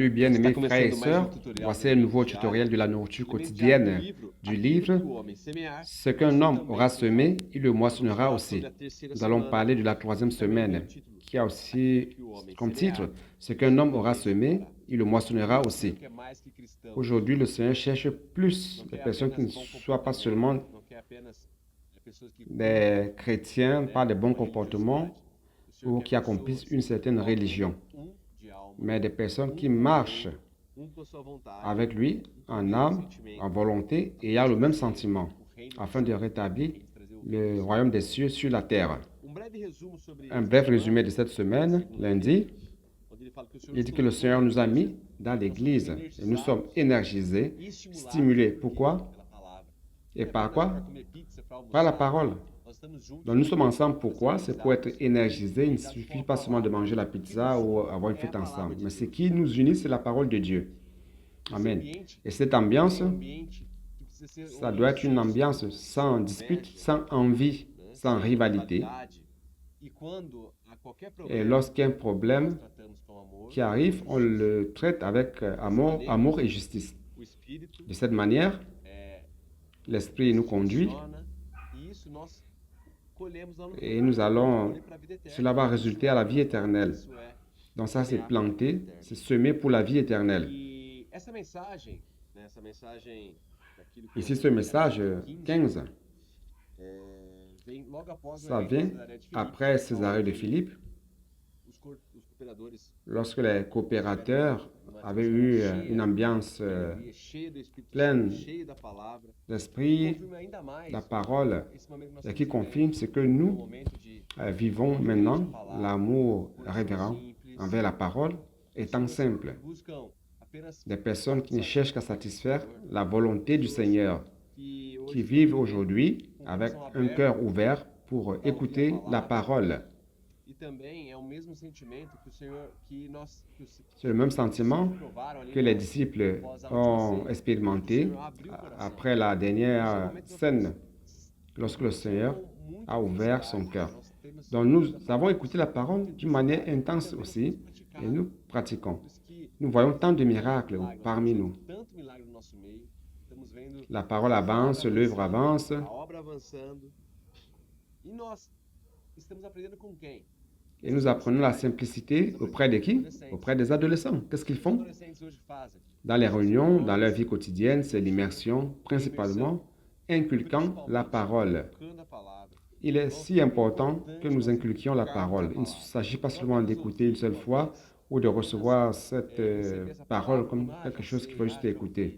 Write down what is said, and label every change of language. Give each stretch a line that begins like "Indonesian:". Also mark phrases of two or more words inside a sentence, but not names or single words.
French: Salut
Portuguese: Está
French: bien-aimés frères et
Portuguese: começando mais um
French: sœurs,
Portuguese: tutorial
French: voici
Portuguese: do
French: un
Portuguese: alimento
French: nouveau
Portuguese: diário,
French: tutoriel de la nourriture
Portuguese: baseado no
French: quotidienne
Portuguese: livro
French: du
Portuguese: Aquilo
French: livre
Portuguese: que o Homem Semear,
French: Ce qu'un
Portuguese: Assim
French: homme
Portuguese: Também
French: aura
Portuguese: Colherá.
French: semé, il le
Portuguese: Nós vamos
French: moissonnera
Portuguese: falar sobre
French: aussi.
Portuguese: a terceira
French: Nous allons
Portuguese: semana,
French: parler de la troisième
Portuguese: que também tem o
French: semaine,
Portuguese: título
French: qui a aussi
Portuguese: Aquilo que o Homem
French: comme titre
Portuguese: Semear,
French: Ce qu'un homme aura
Portuguese: Também
French: semé,
Portuguese: Colherá.
French: il le moissonnera
Portuguese: O Senhor
French: aussi.
Portuguese: quer mais que cristãos.
French: Aujourd'hui, le Seigneur cherche plus
Portuguese: Não
French: de
Portuguese: quer
French: personnes qui
Portuguese: apenas
French: ne
Portuguese: bom
French: soient pas
Portuguese: comportamento,
French: seulement
Portuguese: não quer apenas pessoas que cumprem,
French: des chrétiens par de bons
Portuguese: uma
French: comportements
Portuguese: religiosidade. O Senhor
French: ou
Portuguese: quer
French: qui accomplissent
Portuguese: pessoas
French: une certaine religion,
Portuguese: de alma,
French: mais des personnes qui
Portuguese: com
French: marchent
Portuguese: amor, com a sua vontade,
French: avec lui
Portuguese: com o
French: en
Portuguese: mesmo
French: âme,
Portuguese: sentimento,
French: en volonté
Portuguese: a
French: et
Portuguese: fim
French: ayant
Portuguese: de
French: le même
Portuguese: trazer
French: sentiment,
Portuguese: o reino dos
French: afin de
Portuguese: céus,
French: rétablir
Portuguese: a fim de trazer o reino
French: le
Portuguese: dos
French: royaume
Portuguese: céus.
French: des cieux sur la terre.
Portuguese: Breve resumo sobre
French: Un
Portuguese: esta
French: bref résumé de
Portuguese: semana,
French: cette semaine, lundi,
Portuguese: onde ele fala que o Senhor
French: il
Portuguese: nos
French: dit que le
Portuguese: colocou
French: Seigneur
Portuguese: na
French: nous a
Portuguese: igreja,
French: mis dans
Portuguese: nós somos
French: l'église et nous sommes
Portuguese: energizados
French: énergisés,
Portuguese: e estimulados
French: stimulés.
Portuguese: por quê?
French: Pourquoi?
Portuguese: Pela palavra.
French: Et
Portuguese: Não é
French: par
Portuguese: apenas
French: quoi?
Portuguese: para comer pizza, para
French: Par la
Portuguese: almoçar.
French: parole.
Portuguese: Nós estamos juntos,
French: Donc nous sommes ensemble.
Portuguese: nós
French: Pourquoi?
Portuguese: estamos
French: C'est pour être
Portuguese: ligados,
French: énergisés. Il ne
Portuguese: ligados com
French: suffit
Portuguese: a
French: pas seulement de
Portuguese: palavra.
French: manger la
Portuguese: O que
French: pizza
Portuguese: nos
French: ou une avoir une
Portuguese: é a
French: fête
Portuguese: palavra
French: ensemble.
Portuguese: de
French: Mais ce
Portuguese: Deus.
French: qui nous unit, c'est la parole de Dieu.
Portuguese: Esse
French: Amen.
Portuguese: ambiente
French: Et cette
Portuguese: é
French: ambiance,
Portuguese: um ambiente que precisa ser
French: ça
Portuguese: onde
French: doit
Portuguese: não
French: être une
Portuguese: existe
French: ambiance sans dispute,
Portuguese: inveja,
French: sans envie, sans
Portuguese: sem
French: rivalité.
Portuguese: rivalidade. E quando há qualquer
French: Et
Portuguese: problema,
French: lorsqu'il y a un
Portuguese: nós
French: problème
Portuguese: tratamos com amor
French: qui arrive, on
Portuguese: e justiça.
French: le traite avec amour et justice.
Portuguese: O Espírito
French: De cette manière, l'Esprit nous conduit
Portuguese: funciona e isso nós colhemos lá no
French: et
Portuguese: futuro.
French: nous allons,
Portuguese: Colher para a vida eterna.
French: cela va résulter à la vie éternelle.
Portuguese: Isso é
French: Donc ça, c'est
Portuguese: semear para a vida
French: planter,
Portuguese: eterna.
French: c'est semer pour la vie éternelle.
Portuguese: E essa mensagem, né, essa mensagem daquilo que
French: Ici, ce message 15,
Portuguese: vem logo após
French: ça
Portuguese: a
French: vient
Portuguese: Césarea de Filipe,
French: après Césarée de Philippe,
Portuguese: os cooperadores
French: lorsque les coopérateurs avaient eu une ambiance
Portuguese: cheia do Espírito
French: pleine
Portuguese: Santo, cheia da palavra,
French: d'esprit,
Portuguese: confirma ainda mais
French: la parole,
Portuguese: esse momento que nós
French: et qui
Portuguese: estamos
French: confirme ce que
Portuguese: vivendo, um
French: nous
Portuguese: momento de
French: vivons maintenant, l'amour révérend envers la parole, étant simple.
Portuguese: buscam apenas
French: Des personnes qui ne cherchent qu'à satisfaire la volonté du Seigneur,
Portuguese: que
French: qui
Portuguese: hoje
French: vivent aujourd'hui avec un cœur ouvert pour écouter la parole.
Portuguese: e também é o mesmo sentimento que o Senhor que nós que
French: C'est le même sentiment
Portuguese: provaram ali
French: que les disciples ont expérimenté après la dernière scène, lorsque le Seigneur a ouvert son cœur. Donc nous avons écouté la parole d'une manière intense aussi et nous pratiquons. Nous voyons tant de miracles parmi nous.
Portuguese: tanto milagre no nosso meio, estamos vendo
French: La parole avance, l'œuvre avance
Portuguese: a obra avançando. E nós estamos aprendendo com quem?
French: et nous apprenons la simplicité auprès de qui? Auprès des adolescents. Qu'est-ce qu'ils
Portuguese: Os
French: font?
Portuguese: adolescentes hoje fazem
French: Dans les réunions, dans leur vie quotidienne, c'est l'immersion, principalement inculquant la parole.
Portuguese: tocando a palavra.
French: Il est si important que nous inculquions la parole. Il ne s'agit pas seulement d'écouter une seule fois ou de recevoir cette parole comme quelque chose qu'il faut juste écouter.